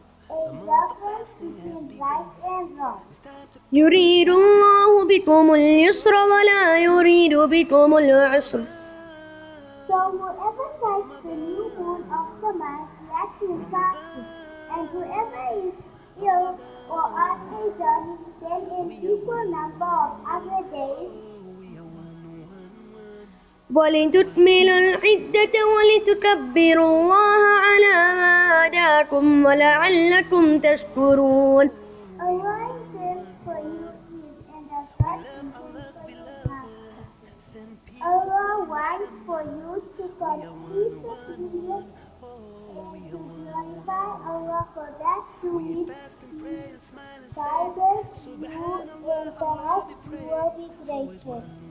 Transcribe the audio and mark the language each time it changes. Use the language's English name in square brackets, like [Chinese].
[English] It's a difference between right and wrong. [Arabic] يريد الله بكم اليسر ولا يريد بكم العسر. [English] So whoever sights the new moon of the month, let him fast it. And whoever is ill or on a journey, then an equal number of other days. [Arabic] ولتكملوا العدة ولتكبروا الله على ما هداكم ولعلكم تشكرون. [English] Allah intends for you is and does not intend for you harm. Allah wants for you to complete the period and to glorify Allah for that to which He guided you and perhaps you will be grateful.